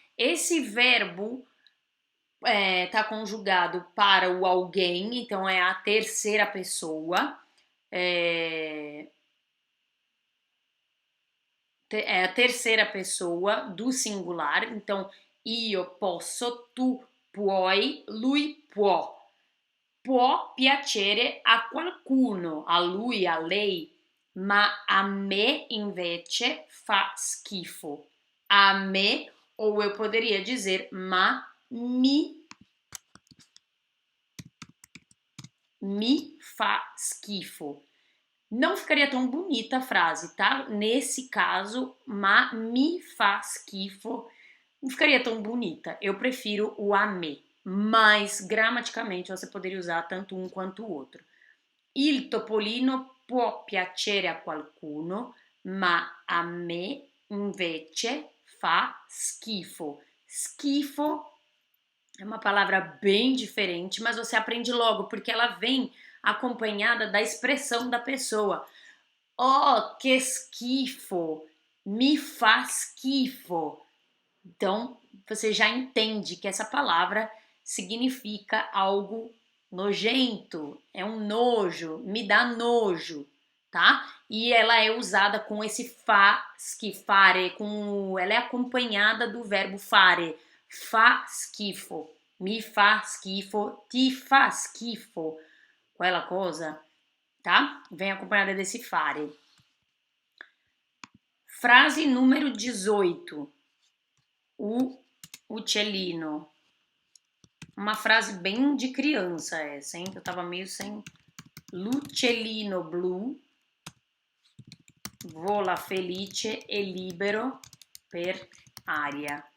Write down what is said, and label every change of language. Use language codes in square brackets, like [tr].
[pt] Esse verbo tá conjugado para o alguém, então é a terceira pessoa. É a terceira pessoa do singular, então [it] io posso, tu puoi, lui può. Può piacere a qualcuno, a lui, a lei, ma a me invece fa schifo. A me, [pt] ou eu poderia dizer, [it] ma me fa schifo. [pt] Não ficaria tão bonita a frase, tá? Nesse caso, [it] ma me fa schifo, [pt] não ficaria tão bonita. Eu prefiro o a me, mas gramaticalmente você poderia usar tanto um quanto o outro. [it] Il topolino può piacere a qualcuno, ma a me invece fa schifo. [pt] Schifo é uma palavra bem diferente, mas você aprende logo, porque ela vem acompanhada da expressão da pessoa. Oh, que schifo! Me faz schifo! Então, você já entende que essa palavra significa algo nojento, é um nojo, me dá nojo, tá? E ela é usada com esse fare, ela é acompanhada do verbo fare, [it] fa schifo, mi fa schifo, ti fa schifo, quella cosa. [pt] tá? Vem acompanhada desse fare. Frase número 18. O uccellino. Uma frase bem de criança essa, hein? Eu tava meio sem... [it] L'uccellino blu vola felice e libero per aria.